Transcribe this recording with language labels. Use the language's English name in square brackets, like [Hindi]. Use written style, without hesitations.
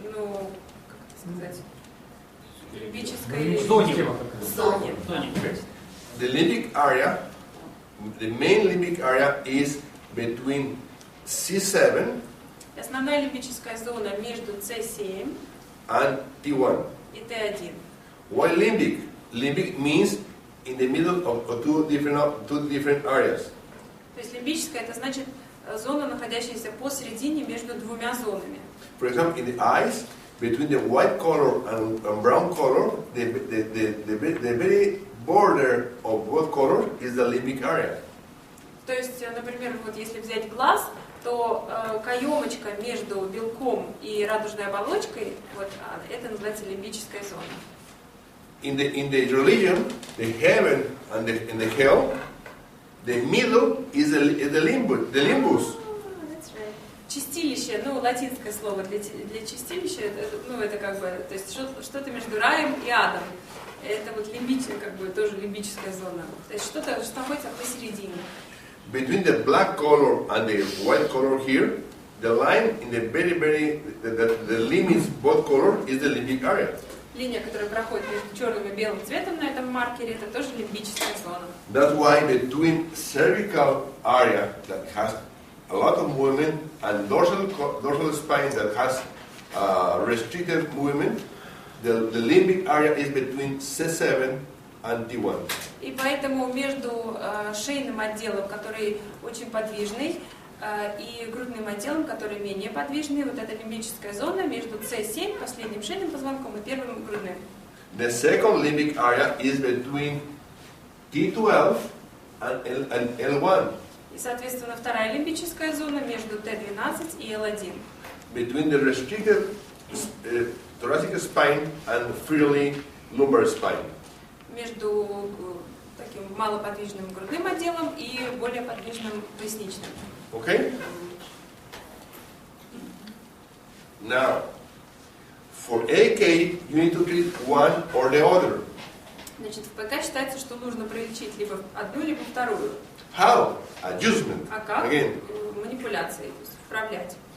[Russian] ну, как это сказать, лимбической Зоне. зоне. [English] Okay. The limbic area, the main limbic area is between C7 [Russian] Основная лимбическая зона между C7 [English] and T1. [Russian] и T1. [English] Why limbic? Limbic means in the middle of two different areas. [Russian] То есть лимбическая это значит зона, находящаяся посередине между двумя зонами. [English] For example, in the eyes, between the white color and brown color, the very border of both colors is the limbic area. [Russian] То есть, например, вот если взять глаз, то каемочка между белком и радужной оболочкой, вот это называется лимбическая зона. [English] In the religion, the heaven and the hell, the middle is the limbus. [Russian] Чистилище, ну, латинское слово для чистилища, ну, это как бы, то есть что-то между раем и адом. Это вот лимбическая, как бы, тоже лимбическая зона. То есть что-то, что находится посередине. [English] Between the black color and the white color here, the line in the the limits both colors is the limbic area. [Russian] Линия, которая проходит между черным и белым цветом на этом маркере, это тоже лимбическая зона. [English] That's why between cervical area that has a lot of movement and dorsal spine that has restricted movement, the limbic area is between C7 and T1. [Russian] И поэтому между шейным отделом, который очень подвижный, и грудным отделом, который менее подвижный, вот эта лимбическая зона между C7, последним шейным позвонком, и первым грудным. [English] The second limbic area is between T12 and L1. [Russian] И, соответственно, вторая лимбическая зона между T12 и L1. [English] Between the restricted thoracic spine and freely lumbar spine. [Russian] Между таким малоподвижным грудным отделом и более подвижным поясничным. [English] Okay? Now, for AK, you need to treat one or the other. [Russian] Значит, в ПК считается, что нужно пролечить либо одну, либо вторую. [English] How? Adjustment. [Russian] А как? [English] Again. [Russian] Манипуляции, то есть вправлять.